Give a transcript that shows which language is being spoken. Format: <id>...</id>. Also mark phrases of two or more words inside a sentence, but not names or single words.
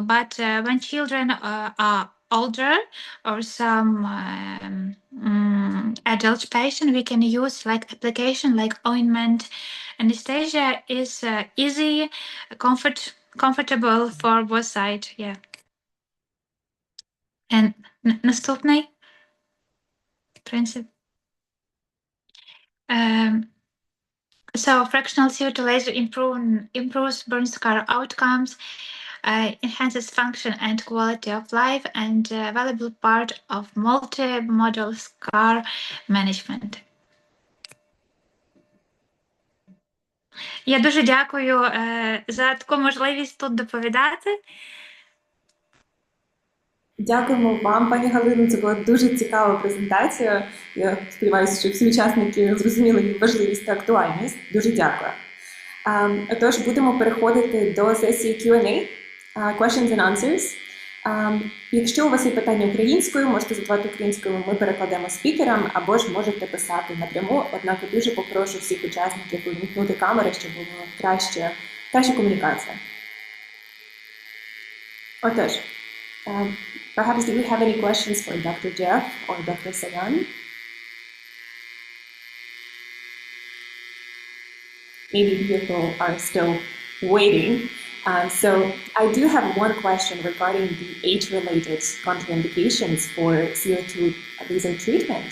<en>But when children are older, or some adult patient, we can use like application like ointment. Anesthesia is easy, comfortable for both sides. Yeah. And</en> <uk>наступний принцип.</uk> <en>So fractional CO₂-laser improves burn scar outcomes, enhances function and quality of life, and a valuable part of multi-modal scar management.</en> <uk>Я дуже дякую за таку можливість тут доповідати. Дякуємо вам, пані Галино. Це була дуже цікава презентація. Я сподіваюся, що всі учасники зрозуміли її важливість та актуальність. Дуже дякую. Отож, будемо переходити до сесії Q&A,</uk> <en>questions and answers.</en> <uk>Якщо у вас є питання українською, можете задавати українською, ми перекладемо спікерам, або ж можете писати напряму. Однак я дуже попрошу всіх учасників увімкнути камери, щоб була краща комунікація. Отож,</uk> <en>perhaps do we have any questions for Dr. Jeff or Dr. Sayan? Maybe people are still waiting. So I do have one question regarding the age-related contraindications for CO₂-laser treatment.</en>